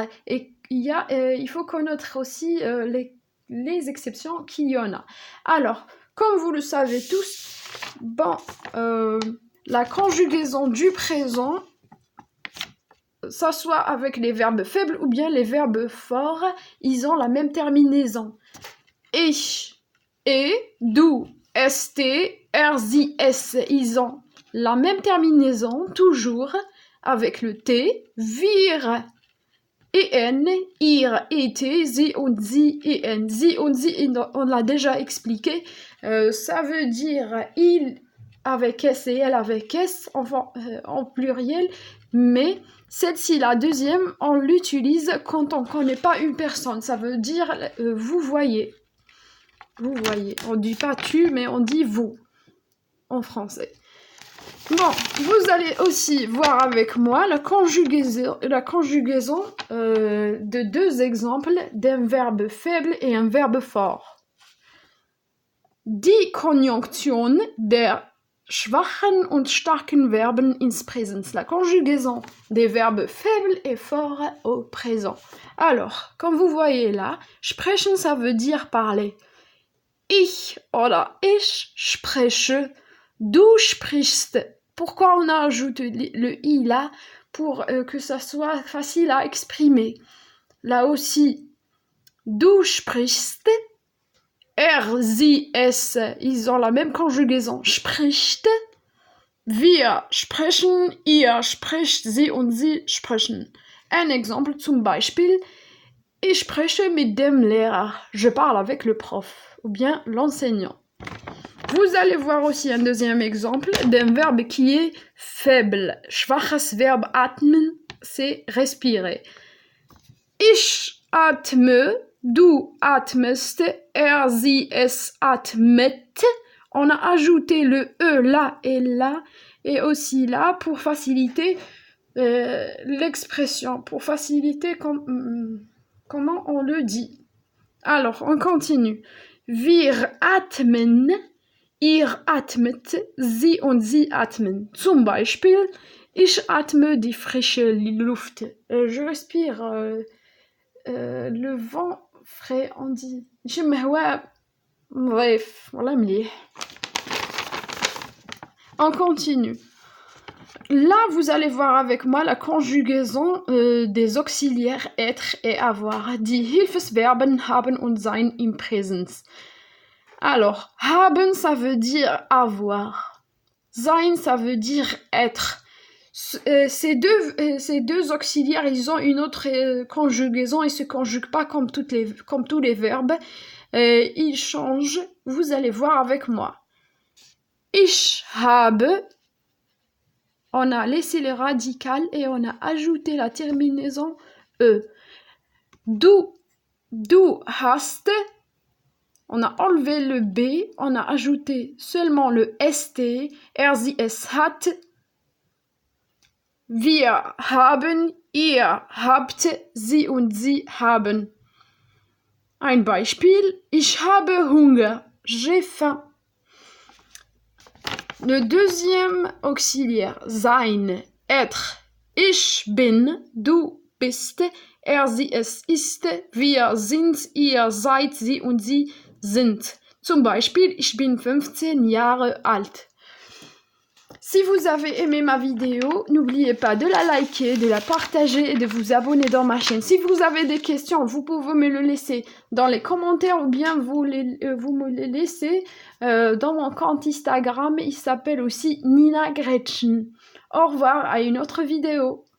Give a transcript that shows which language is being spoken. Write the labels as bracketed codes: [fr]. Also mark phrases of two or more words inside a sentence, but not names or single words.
[fr] Et il faut connaître aussi les exceptions qu'il y en a. Alors, comme vous le savez tous, la conjugaison du présent, ça soit avec les verbes faibles ou bien les verbes forts, ils ont la même terminaison. [de] Ich, du, st, sie, s, [fr] ils ont la même terminaison, toujours, avec le t, wir, en, ihr, et, [de] sie und sie, [fr] en. [de] Sie und sie, [fr] on l'a déjà expliqué, ça veut dire il avec S et elle avec S, enfin, en pluriel, mais celle-ci, la deuxième, on l'utilise quand on ne connaît pas une personne, ça veut dire vous voyez. Vous voyez, on ne dit pas tu, mais on dit vous, en français. Bon, vous allez aussi voir avec moi la conjugaison de deux exemples d'un verbe faible et un verbe fort. [de] Die Konjunktion der schwachen und starken Verben ins Präsens. [fr] La conjugaison des verbes faibles et forts au présent. Alors, comme vous voyez là, sprechen, ça veut dire parler. [de] Ich oder ich spreche, du sprichst. [fr] Pourquoi on a ajouté le i là? Pour que ça soit facile à exprimer. Là aussi, [de] du sprichst, sie, es, [fr] ils ont la même conjugaison. [de] Spricht, wir sprechen, ihr spricht, sie und sie sprechen. [fr] Un exemple, [de] zum Beispiel, ich spreche mit dem Lehrer. [fr] Je parle avec le prof, ou bien l'enseignant. Vous allez voir aussi un deuxième exemple d'un verbe qui est faible. [de] Schwaches Verb atmen, [fr] c'est respirer. [de] Ich atme, du atmest, sie, es atmet. [fr] On a ajouté le e là, et aussi là pour faciliter l'expression, pour faciliter comment on le dit. Alors, on continue. [de] Wir atmen, ihr atmet, sie und sie atmen. Zum Beispiel, ich atme die frische Luft. [fr] Je respire le vent frais, on dit. Bref, voilà مليح. On continue. Là, vous allez voir avec moi la conjugaison des auxiliaires être et avoir. [de] Die Hilfsverben haben und sein im Präsens. [fr] Alors, haben, ça veut dire avoir. Sein, ça veut dire être. Ces deux auxiliaires, ils ont une autre conjugaison. Ils ne se conjuguent pas comme tous les verbes. Ils changent. Vous allez voir avec moi. [de] Ich habe. [fr] On a laissé le radical et on a ajouté la terminaison e. [de] Du hast. [fr] On a enlevé le B, on a ajouté seulement le ST, [de] sie, es hat. Wir haben, ihr habt, sie und sie haben. Ein Beispiel, ich habe Hunger, [fr] j'ai faim. Le deuxième auxiliaire, sein, être. [de] Ich bin, du bist, sie, es ist, wir sind, ihr seid, sie und sie sind. Zum Beispiel, ich bin 15 Jahre alt. [fr] Si vous avez aimé ma vidéo, n'oubliez pas de la liker, de la partager et de vous abonner dans ma chaîne. Si vous avez des questions, vous pouvez me le laisser dans les commentaires ou bien vous me les laissez dans mon compte Instagram. Il s'appelle aussi Nina Gretchen. Au revoir, à une autre vidéo.